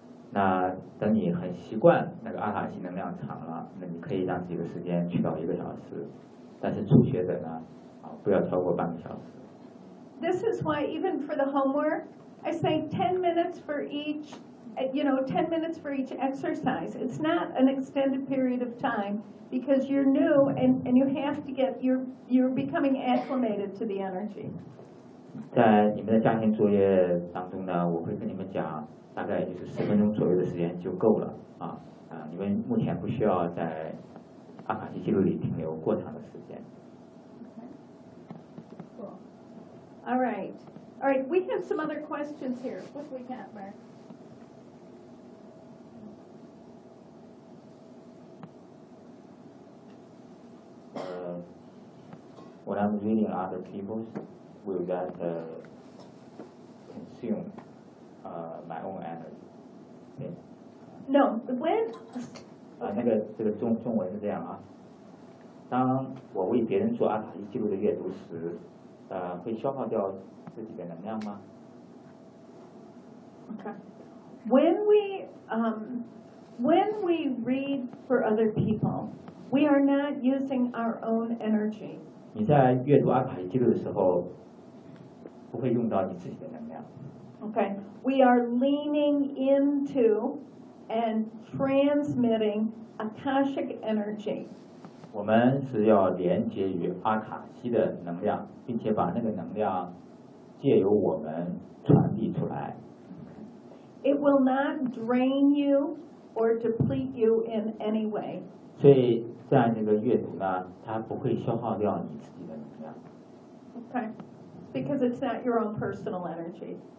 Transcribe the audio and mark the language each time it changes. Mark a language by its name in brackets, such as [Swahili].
[Chinese] 那等你很习惯那个阿卡西能量场了，那你可以让自己的时间去到一个小时，但是初学者呢，不要超过半个小时。 [English] This is why even for the homework. I say 10 minutes for each, you know, 10 minutes for each exercise. It's not an extended period of time because you're new and you have to get, you're becoming acclimated to the energy. [Chinese] 在你们的家庭作业当中呢，我会跟你们讲，大概就是10分钟左右的时间就够了啊。你们目前不需要在阿卡西记录里停留过长的时间。 [English] Cool. All right. All right, we have some other questions here. What we got, Mark? When I'm reading other people's, will that consume my own energy? No, when... [Chinese] 那个这个中文是这样啊。当我为别人做阿卡西记录的阅读时，会消耗掉自己的能量吗？ [English] Okay. When we read for other people, we are not using our own energy. [Chinese] 你在阅读阿卡西记录的时候，不会用到你自己的能量。 [English] Okay. We are leaning into and transmitting Akashic energy. [Chinese] 我们是要连接于阿卡西的能量，并且把那个能量借由我们传递出来。 [English] will not drain you or deplete you in any way. [Chinese] 所以在那个月子呢，它不会消耗掉你自己的能量。 [English] Okay, because it's not your own personal energy.